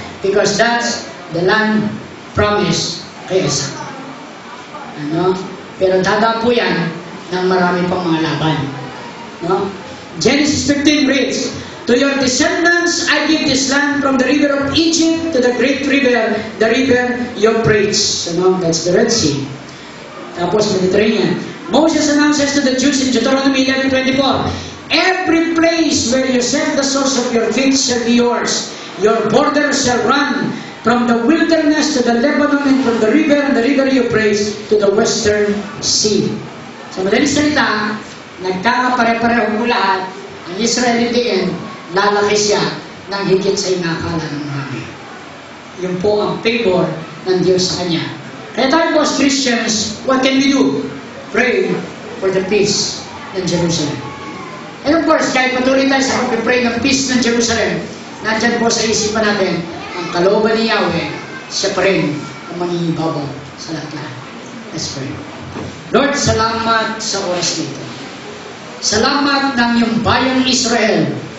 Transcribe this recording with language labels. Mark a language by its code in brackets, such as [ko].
[en] Because that's the land promised kay Isaac. [tl] Ano? Pero tada po yan ng marami pang mga laban. No? [en] Genesis 15 reads, to your descendants I give this land from the river of Egypt to the great river, the river Euphrates. [tl] Ano? [en] That's the Red Sea. [tl] Tapos [en] Mediterranean. Moses announces to the Jews in Deuteronomy 11:24, every place where you set the source of your feet shall be yours. Your borders shall run from the wilderness to the Lebanon and from the river Euphrates to the western sea. [tl] Sa madaling salita, nagkakapare-pareho po lahat. Ang Israel [en] in the end, [tl] lalaki siya ng higit sa inakala ng marami. Yun po ang favor ng Diyos sa kanya. Kaya tayo po [en] as Christians, what can we do? Pray for the peace ng Jerusalem. And of course, [tl] kahit patuloy tayo sa pag-pray ng peace ng Jerusalem, nandyan po sa isipan natin, ang kalooban ni Yahweh, siya pa rin ang mangingibabaw sa lahat-lahat. [en] Let's pray. [tl] Lord, salamat sa oras nito. Salamat ng iyong bayang Israel.